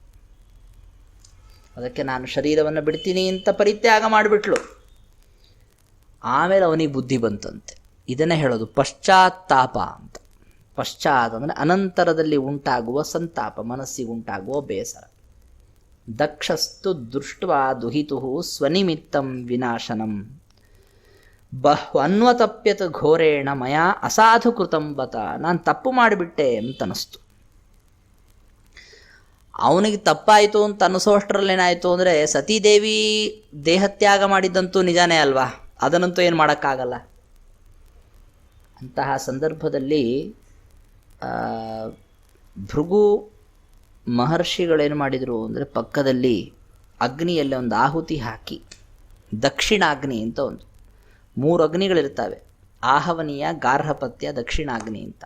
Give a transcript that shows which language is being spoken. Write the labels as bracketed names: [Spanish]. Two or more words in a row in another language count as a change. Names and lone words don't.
[Kannada] ಅದಕ್ಕೆ ನಾನು ಶರೀರವನ್ನು ಬಿಡ್ತೀನಿ ಅಂತ ಪರಿತ್ಯಾಗ ಮಾಡಿಬಿಟ್ಲು. ಆಮೇಲೆ ಅವನಿಗೆ ಬುದ್ಧಿ ಬಂತಂತೆ. ಇದನ್ನೇ ಹೇಳೋದು ಪಶ್ಚಾತ್ತಾಪ ಅಂತ. ಪಶ್ಚಾತ್ ಅಂದರೆ ಅನಂತರದಲ್ಲಿ ಉಂಟಾಗುವ ಸಂತಾಪ, ಮನಸ್ಸಿಗೆ ಉಂಟಾಗುವ ಬೇಸರ. [Sanskrit] ದಕ್ಷಸ್ತು ದೃಷ್ಟ್ವಾ ದುಹಿತು ಸ್ವನಿಮಿತ್ತಂ ವಿನಾಶನಂ ಅನ್ವತಪ್ಯತ ಘೋರೇಣ ಮಯಾ ಅಸಾಧು ಕೃತಂ ಬತ. [Kannada] ನಾನು ತಪ್ಪು ಮಾಡಿಬಿಟ್ಟೆ ಅಂತನಿಸ್ತು. ಅವನಿಗೆ ತಪ್ಪಾಯಿತು ಅಂತ ಅನ್ನಿಸೋಷ್ಟರಲ್ಲೇನಾಯಿತು ಅಂದರೆ, ಸತೀದೇವಿ ದೇಹತ್ಯಾಗ ಮಾಡಿದ್ದಂತೂ ನಿಜಾನೇ ಅಲ್ವಾ, ಅದನ್ನಂತೂ ಏನು ಮಾಡೋಕ್ಕಾಗಲ್ಲ. ಅಂತಹ ಸಂದರ್ಭದಲ್ಲಿ ಭೃಗು ಮಹರ್ಷಿಗಳೇನು ಮಾಡಿದರು ಅಂದರೆ ಪಕ್ಕದಲ್ಲಿ ಅಗ್ನಿಯಲ್ಲಿ ಒಂದು ಆಹುತಿ ಹಾಕಿ, ದಕ್ಷಿಣಾಗ್ನಿ ಅಂತ ಒಂದು 3 ಅಗ್ನಿಗಳಿರ್ತವೆ, ಆಹವನೀಯ, ಗಾರ್ಹಪತ್ಯ, ದಕ್ಷಿಣಾಗ್ನಿ ಅಂತ.